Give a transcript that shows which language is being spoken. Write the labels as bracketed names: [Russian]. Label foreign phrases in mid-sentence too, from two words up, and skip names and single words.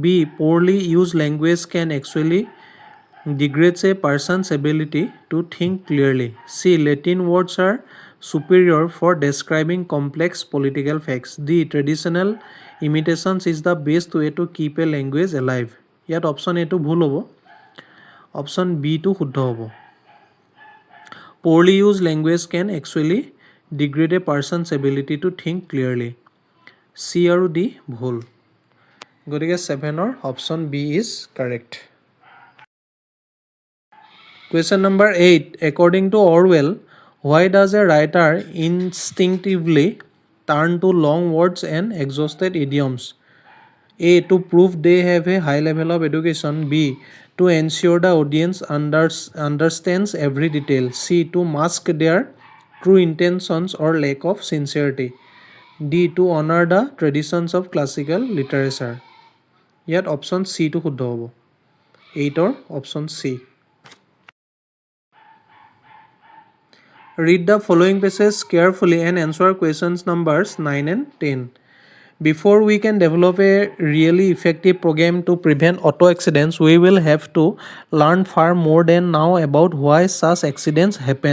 [English] Poorly used language can actually degrade a person's ability to think clearly. C. Latin words are superior for describing complex political facts. D. Traditional imitations is the best way to keep a language alive. [Assamese] ইয়াত অপশ্যন এটো ভুল হ'ব। অপশ্যন বি টো শুদ্ধ হ'ব। [English] Poorly used language can actually degrade a person's ability to think clearly. [Assamese] C আৰু D ভুল। গতিকে 7ৰ [English] option B is correct. Question number 8. According to Orwell, why does a writer instinctively turn to long words and exhausted idioms? A. To prove they have a high level of education. B. To ensure the audience understands every detail. C. To mask their true intentions or lack of sincerity. D. To honor the traditions of classical literature. [Assamese] ইয়াত অপশ্যন C টো শুদ্ধ হ'ব। 8ৰ অপশ্যন C. [English] Read the following passages carefully and answer questions numbers 9 and 10. Before we can develop a really effective program to prevent auto accidents, we will have to learn far more than now about why such accidents happen.